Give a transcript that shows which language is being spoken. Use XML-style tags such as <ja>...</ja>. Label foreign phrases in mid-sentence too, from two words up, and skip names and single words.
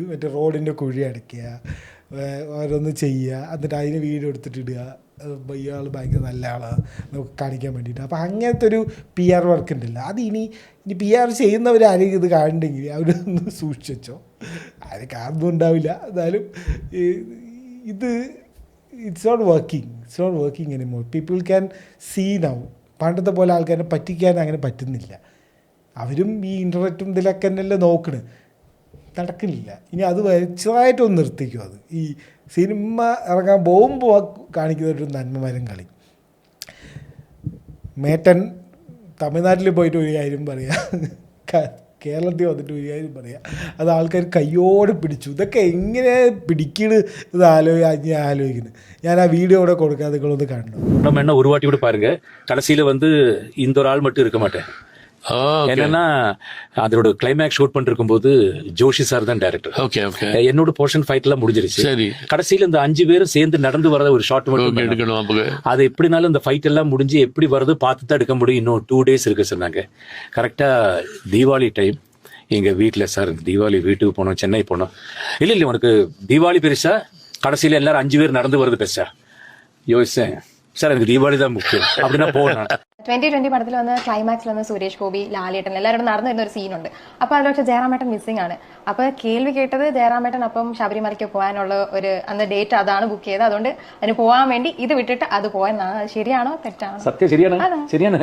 <ml>മറ്റേ റോഡിൻ്റെ കുഴി അടയ്ക്കുക, ഓരോന്ന് ചെയ്യുക, എന്നിട്ട് അതിന് വീഡിയോ എടുത്തിട്ടിടുക. ഇയാൾ ഭയങ്കര നല്ല ആളാണ് നമുക്ക് കാണിക്കാൻ വേണ്ടിയിട്ട്. അപ്പോൾ അങ്ങനത്തെ ഒരു PR വർക്ക് ഉണ്ടല്ലോ. അത് ഇനി PR ചെയ്യുന്നവരാരെങ്കിലും ഇത് കാണുന്നുണ്ടെങ്കിൽ അവരൊന്ന് സൂക്ഷിച്ചു വെച്ചോ. ആരും കാണുന്നും ഉണ്ടാവില്ല. എന്നാലും ഇത്</ml> <en>it's not working anymore. people can see now.</en> <ml>പണ്ടത്തെ പോലെ ആൾക്കാരെ പറ്റിക്കാൻ അങ്ങനെ പറ്റുന്നില്ല. അവരും ഈ ഇൻ്റർനെറ്റും ഇതിലൊക്കെ തന്നെയല്ലേ നോക്കണ്. നടക്കുന്നില്ല. ഇനി അത് വെച്ചതായിട്ടൊന്ന് നിർത്തിക്കും. അത് ഈ സിനിമ ഇറങ്ങാൻ പോകുമ്പോൾ കാണിക്കുന്ന ഒരു നന്മമരം കളി. മേട്ടൻ തമിഴ്നാട്ടിൽ പോയിട്ട് ഒരു കാര്യം പറയാം, കേരളത്തിൽ വന്നിട്ട് ഒരു കാര്യം പറയാം. അത് ആൾക്കാർ കയ്യോടെ പിടിച്ചു. ഇതൊക്കെ എങ്ങനെ പിടിക്കണ് ഇത് ആലോചിക്കുന്നത്. ഞാൻ ആ വീഡിയോ கூட കൊടുക്കാതെ നിങ്ങളൊന്ന് കാണണം.</ml> <ta>நம்ம என்ன ஒரு வாட்டி கூட பாருங்க, கடைசியில இந்த ஒரு ஆள் மட்டும் இருக்க மாட்டேன். என்னன்னா அதோட கிளைமேக்ஸ் ஷூட் பண்ணிருக்கும் போது ஜோஷி சார் தான் டைரக்டர். என்னோட போர்ஷன் ஃபைட் எல்லாம் முடிஞ்சிருச்சு. கடைசியில இந்த 5 பேரும் சேர்ந்து நடந்து வரத ஒரு ஷாட் மட்டும் எடுக்கணும். அது எப்படினாலும் இந்த ஃபைட் எல்லாம் முடிஞ்சு எப்படி வருது பார்த்து தான் எடுக்க முடியும். இன்னும் 2 days இருக்கு சொன்னாங்க. கரெக்டா தீபாவளி டைம் எங்க வீட்டுல சார் தீபாவளி வீட்டுக்கு போனோம், சென்னை போனோம். இல்ல உனக்கு தீபாவளி பெருசா, கடைசியில எல்லாரும் 5 பேர் நடந்து வருது பெருசா யோசிச்சேன். சார் எனக்கு தீபாவளி தான் முக்கியம் அப்படின்னா போகணும்.</ta> <ml>2020 പടത്തിൽ വന്ന ക്ലൈമാക്സിൽ വന്ന സുരേഷ് ഗോപി, ലാലേട്ടൻ എല്ലാവരും നടന്നു വരുന്ന ഒരു സീനുണ്ട്. അപ്പോൾ അതിൽ പക്ഷേ ജയറാമേട്ടൻ മിസ്സിംഗ് ആണ്. അപ്പോൾ കേൾവി കേട്ടത് ജയറാമേട്ടൻ അപ്പം ശബരിമലയ്ക്ക് പോകാനുള്ള ഒരു അന്ന് ഡേറ്റ് അതാണ് ബുക്ക് ചെയ്തത്. അതുകൊണ്ട് അതിന് പോകാൻ വേണ്ടി ഇത് വിട്ടിട്ട് അത് പോയെന്നാണ്. അത് ശരിയാണോ തെറ്റാണോ? സത്യം ശരിയാണ്.</ml>